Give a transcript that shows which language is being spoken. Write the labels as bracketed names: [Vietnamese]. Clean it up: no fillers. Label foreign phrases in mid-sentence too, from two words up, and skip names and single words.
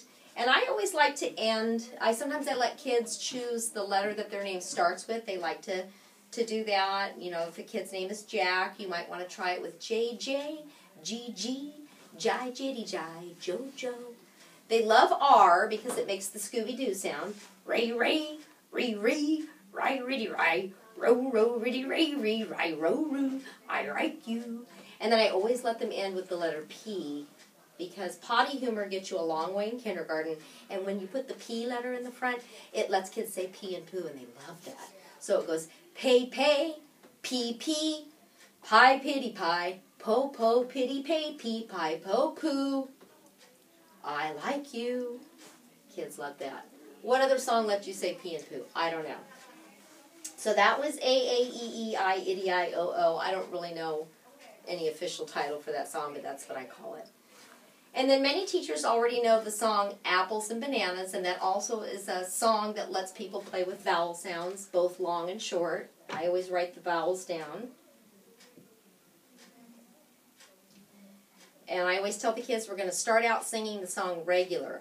[English] And I always like to end, sometimes I let kids choose the letter that their name starts with. They like to do that. You know, if a kid's name is Jack, you might want to try it with J-J, G-G, Jai, Jitty, Jai, Jojo. They love R because it makes the Scooby-Doo sound. Ray, ray, ree, ree, ry, riddy, ry, ro, ro, riddy, ray, ree, ry, ro, roo, I like you. And then I always let them end with the letter P, because potty humor gets you a long way in kindergarten, and when you put the P letter in the front, it lets kids say pee and poo, and they love that. So it goes pay, pay, pee, pee, pie, pitty, pie, po, po, pitty, pay, pee, pie, po, poo. I like you. Kids love that. What other song lets you say pee and poo? I don't know. So that was A-A-E-E-I, Itty-I-O-O. I don't really know any official title for that song, but that's what I call it. And then many teachers already know the song Apples and Bananas, and that also is a song that lets people play with vowel sounds, both long and short. I always write the vowels down. And I always tell the kids we're going to start out singing the song regular.